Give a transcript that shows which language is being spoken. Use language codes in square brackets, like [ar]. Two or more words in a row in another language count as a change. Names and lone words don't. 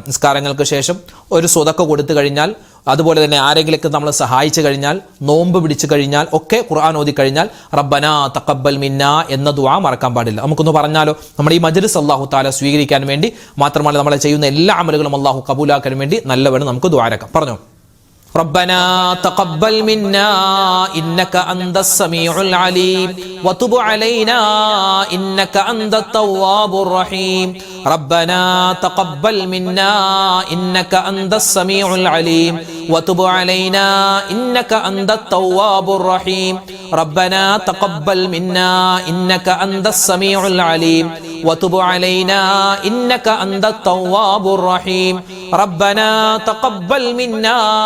[ml] നിസ്കാരങ്ങൾക്ക് ശേഷം ഒരു സ്വതക്ക കൊടുത്തു കഴിഞ്ഞാൽ, അതുപോലെ തന്നെ ആരെങ്കിലൊക്കെ നമ്മൾ സഹായിച്ചു കഴിഞ്ഞാൽ, നോമ്പ് പിടിച്ചു കഴിഞ്ഞാൽ ഒക്കെ, ഖുർആൻ ഓതി കഴിഞ്ഞാൽ [ar] ربنا تقبل منا [ml] എന്ന ദുആ മറക്കാൻ പാടില്ല. നമുക്കൊന്ന് പറഞ്ഞാലോ, നമ്മുടെ ഈ മജ്ലിസ് [ar] الله تعالى [ml] സ്വീകരിക്കാൻ വേണ്ടി മാത്രമല്ല നമ്മൾ ചെയ്യുന്ന എല്ലാ അമലുകളും അല്ലാഹു കബൂലാക്കാൻ വേണ്ടി നല്ലവണ്ണം നമുക്ക് ദുആ എടുക്കാം. പറഞ്ഞോ, [ar] ربنا تقبل منا إنك أنت السميع العليم وتب علينا إنك أنت التواب الرحيم ربنا تقبل منا إنك أنت السميع العليم وتب علينا إنك أنت التواب الرحيم ربنا تقبل منا إنك أنت السميع العليم وتب علينا إنك أنت التواب الرحيم ربنا تقبل منا